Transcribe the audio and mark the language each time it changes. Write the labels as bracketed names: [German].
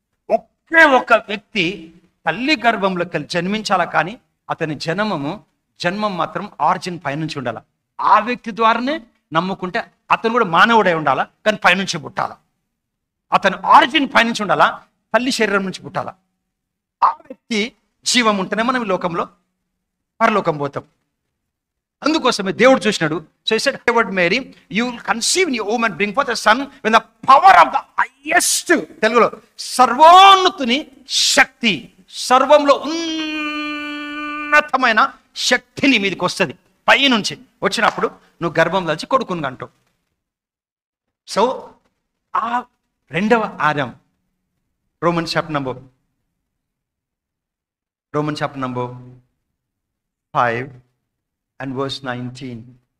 [Telugu] ఒకే ఒక వ్యక్తి తల్లి గర్భంలోకి వెళ్ళి జన్మించాలా, కానీ అతని జన్మం మాత్రం ఆరిజిన్ పైనుంచి ఉండాలి. ఆ వ్యక్తి ద్వారానే నమ్ముకుంటే అతను కూడా మానవుడై ఉండాలా, కానీ పైనుంచి పుట్టాలా. అతను ఆరిజిన్ పైనుంచి ఉండాలా, తల్లి శరీరం నుంచి పుట్టాలా. ఆ వ్యక్తి జీవం ఉంటేనే మనం ఈ లోకంలో పరలోకం పోతాం. అందుకోసమే దేవుడు చూసినాడు. [English] So he said, "Favored Mary, you will conceive in your womb and bring forth a son when the power of the highest," తెలుగులో సర్వోన్నతుని శక్తి, సర్వంలో ఉన్నతమైన శక్తిని మీదకి వస్తుంది. [Telugu] పై నుంచి వచ్చినప్పుడు నువ్వు గర్భం దాల్చి కొడుకుని అంటావు. సో ఆ రెండవ Adam, Roman chapter number 5 and verse 19.